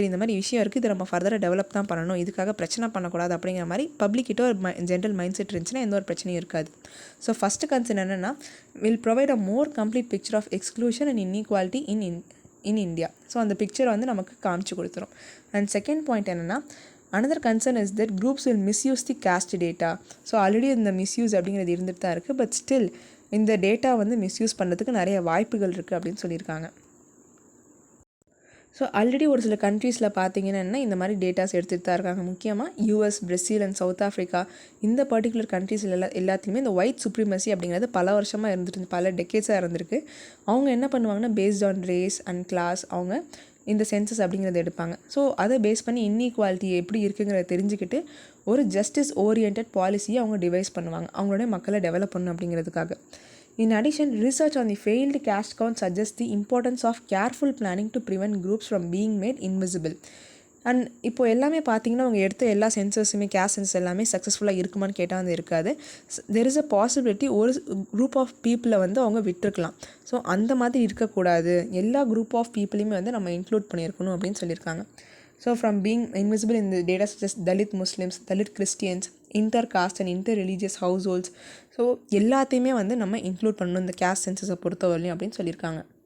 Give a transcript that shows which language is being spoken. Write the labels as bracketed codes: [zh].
[ta] சரி, இந்த மாதிரி விஷயம் இருக்குது, இதை நம்ம ஃபர்தராக டெவலப் தான் பண்ணணும், இதுக்காக பிரச்சனை பண்ணக்கூடாது அப்படிங்கிற மாதிரி பப்ளிக்கிட்ட ஒரு ஜென்ரல் மைண்ட் செட் இருந்துச்சுன்னா எந்த ஒரு பிரச்சனையும் இருக்காது. [en] So first concern என்னென்னா, will provide a more complete picture of exclusion and inequality in India. [ta] So அந்த பிக்சரை வந்து நமக்கு காமிச்சு கொடுத்துரும். [en] And second point என்னென்னா, another concern is that groups will misuse the caste data. [ta] So already இந்த misuse அப்படிங்கிறது இருந்துட்டு தான் இருக்குது. பட் ஸ்டில் இந்த டேட்டா வந்து மிஸ்யூஸ் பண்ணுறதுக்கு நிறைய வாய்ப்புகள் இருக்குது அப்படின்னு சொல்லியிருக்காங்க. ஸோ ஆல்ரெடி ஒரு சில கண்ட்ரீஸில் பார்த்தீங்கன்னா இந்த மாதிரி டேட்டாஸ் எடுத்துகிட்டு தான் இருக்காங்க. முக்கியமாக US, Brazil and south Africa, இந்த பர்டிகுலர் கண்ட்ரீஸில் எல்லாத்துலேயுமே இந்த ஒயிட் சுப்ரீமசி அப்படிங்கிறது பல வருஷமாக இருந்துட்டு, பல டெக்கேட்ஸாக இருந்திருக்கு. அவங்க என்ன பண்ணுவாங்கன்னா, [en] based on race and class [ta] அவங்க இந்த சென்சஸ் அப்படிங்கிறத எடுப்பாங்க. ஸோ அதை பேஸ் பண்ணி இன்இக்வாலிட்டி எப்படி இருக்குங்கிறத தெரிஞ்சுக்கிட்டு ஒரு ஜஸ்டிஸ் ஓரியன்ட் பாலிசியை அவங்க டிவைஸ் பண்ணுவாங்க, அவங்களுடைய மக்களை டெவலப் பண்ணணும் அப்படிங்கிறதுக்காக. [en] In addition, research on the failed caste count suggests the importance of careful planning to prevent groups from being made invisible. [ta] And இப்போ எல்லாமே பார்த்தீங்கன்னா அவங்க எடுத்த எல்லா சென்சஸுமே கேஸ்ட் சென்சஸ் எல்லாமே சக்ஸஸ்ஃபுல்லாக இருக்குமான்னு கேட்டால் வந்து இருக்காது. [en] there is a possibility ஒரு group of பீப்புளை [ta] வந்து அவங்க விட்டுருக்கலாம். ஸோ அந்த மாதிரி இருக்கக்கூடாது, எல்லா குரூப் ஆஃப் பீப்புளையுமே வந்து நம்ம இன்க்ளூட் பண்ணியிருக்கணும் அப்படின்னு சொல்லியிருக்காங்க. [en] so from being invisible in the data such as Dalit Muslims, Dalit Christians, inter caste and inter religious households, [ta] so எல்லாத்தையுமே வந்து நம்ம இன்க்ளூட் பண்ணணும் இந்த கேஸ்ட் சென்சஸை பொறுத்தவரையும் அப்படின்னு சொல்லியிருக்காங்க.